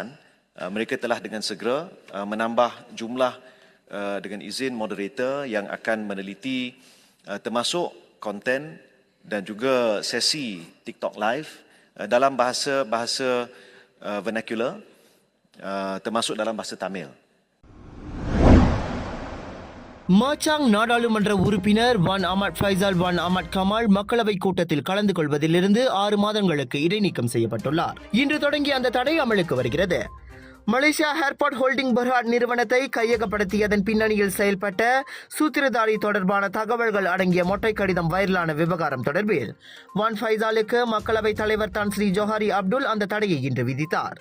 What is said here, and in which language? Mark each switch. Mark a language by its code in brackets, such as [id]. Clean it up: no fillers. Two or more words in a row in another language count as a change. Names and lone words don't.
[ms] Mereka telah dengan segera menambah jumlah dengan izin moderator yang akan meneliti termasuk konten dan juga sesi TikTok Live dalam bahasa vernacular termasuk dalam bahasa Tamil. [ta] மாச்சாங் நாடாளுமன்ற உறுப்பினர் வான் அஹ்மத் ஃபைசால் வான் அஹ்மத் கமால் மக்களவை கூட்டத்தில் கலந்து கொள்வதிலிருந்து 6 மாதங்களுக்கு இடைநீக்கம் செய்யப்பட்டுள்ளார். இன்று தொடங்கி அந்த தடை அமலுக்கு வருகிறது. மலேசியா ஏர்போர்ட் ஹோல்டிங் பெர்ஹாட் நிறுவனத்தை கையகப்படுத்தியதன் பின்னணியில் செயல்பட்ட சூத்திரதாரி தொடர்பான தகவல்கள் அடங்கிய மொட்டை கடிதம் வைரலான விவகாரம் தொடர்பில் வான் ஃபைசாலுக்கு மக்களவைத் தலைவர் தான் ஸ்ரீ ஜோஹாரி அப்துல் அந்த தடையை இன்று விதித்தார்.